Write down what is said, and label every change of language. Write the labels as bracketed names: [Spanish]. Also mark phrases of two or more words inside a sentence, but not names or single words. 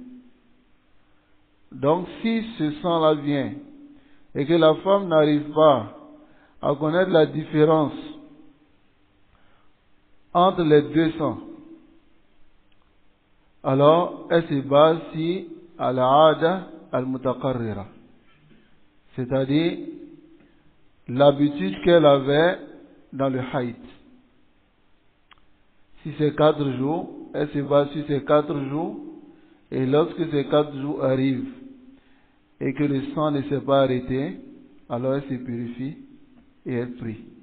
[French] Donc, si ce sang-là vient et que la femme n'arrive pas à connaître la différence entre les deux sangs, alors elle se base sur [Arabic] العادة المتقررة, [French] c'est-à-dire l'habitude qu'elle avait dans le haït. Si c'est 4 jours, elle se base sur ces 4 jours, et lorsque ces 4 jours arrivent et que le sang ne s'est pas arrêté, alors elle se purifie et elle prie.